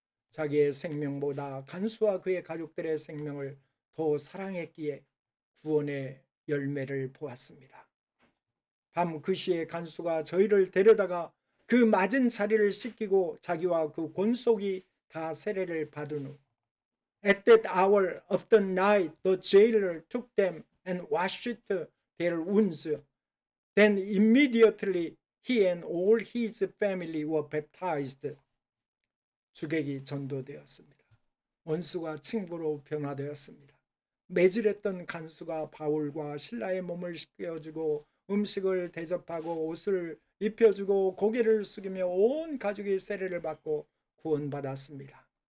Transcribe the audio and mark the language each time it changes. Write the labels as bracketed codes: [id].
[ko] 자기의 생명보다 간수와 그의 가족들의 생명을 더 사랑했기에 구원의 열매를 보았습니다. 밤 그 시에 간수가 저희를 데려다가 그 맞은 자리를 씻기고 자기와 그 권속이 다 세례를 받은 후 [en] At that hour of the night the jailer took them and washed their wounds. Then immediately he and all his family were baptized. [ko] 주객이 전도되었습니다. 원수가 친구로 변화되었습니다. 매질했던 간수가 바울과 실라의 몸을 씻겨주고 음식을 대접하고 옷을 입혀주고 고개를 숙이며 온 가족이 세례를 받고 구원받았습니다.